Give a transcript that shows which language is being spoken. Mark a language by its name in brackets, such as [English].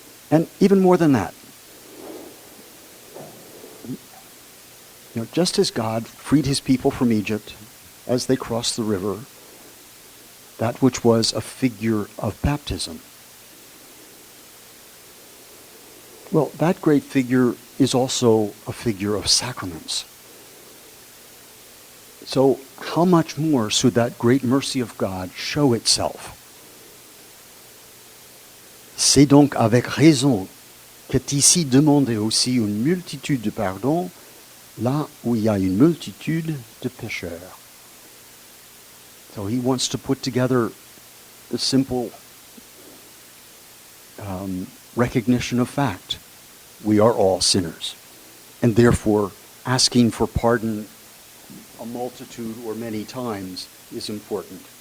[English] And even more than that, just as God freed his people from Egypt as they crossed the river, that which was a figure of baptism, well, that great figure is also a figure of sacraments. So how much more should that great mercy of God show itself? [French] C'est donc avec raison qu'est ici demandé aussi une multitude de pardons, là où il y a une multitude de pécheurs. [English] So he wants to put together the simple recognition of fact. We are all sinners. And therefore, asking for pardon a multitude or many times is important.